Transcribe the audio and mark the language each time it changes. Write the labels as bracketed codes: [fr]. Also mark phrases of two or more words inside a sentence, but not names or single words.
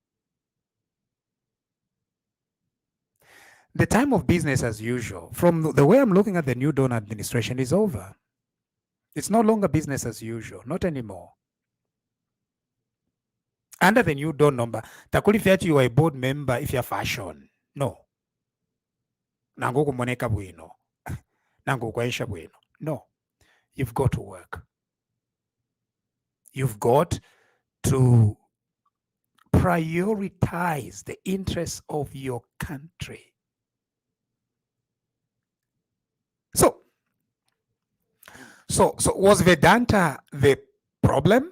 [en] The time of business as usual, from the way I'm looking at the New Dawn administration, is over. It's no longer business as usual, not anymore. Under the New Dawn number, takulifyati you are a board member if you're fashion. [bem] No. Nango kumoneka bwino. Nango kwaisha bwino. No. [en] You've got to work. You've got to prioritize the interests of your country. So was Vedanta the problem?